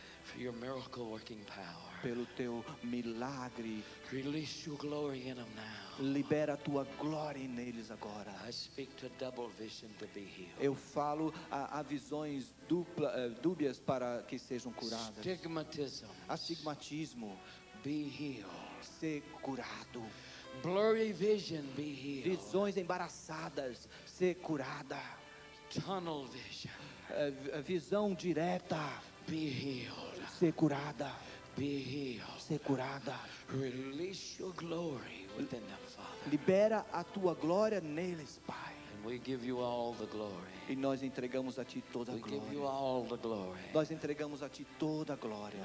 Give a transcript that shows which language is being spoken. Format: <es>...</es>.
<en>For your miracle working power.</en> <pt>pelo teu milagre.</pt> <en>Release your glory in them now.</en> <pt>Libera a tua glória neles agora.</pt> <en>I speak to double vision to be healed.</en> <pt>Eu falo a visões dúbias para que sejam curadas.</pt> <en>Stigmatism,</en> <pt>Astigmatismo,</pt> <en>be healed.</en> <pt>ser curado.</pt> <en>Blurry vision, be healed.</en> <pt>Visões embaraçadas, ser curada.</pt> <en>Tunnel vision,</en> <pt>Visão direta,</pt> <en>be healed.</en> <pt>ser curada.</pt> <en>Be healed.</en> <pt>Ser curada.</pt> <en>Release your glory within them, Father.</en> <pt>Libera a tua glória neles, Pai.</pt> <en>And we give you all the glory.</en> <pt>E nós entregamos a ti toda a</pt> <en>We give you</en> <pt>glória.</pt> <en>all the glory.</en> <pt>Nós entregamos a ti toda a glória</pt>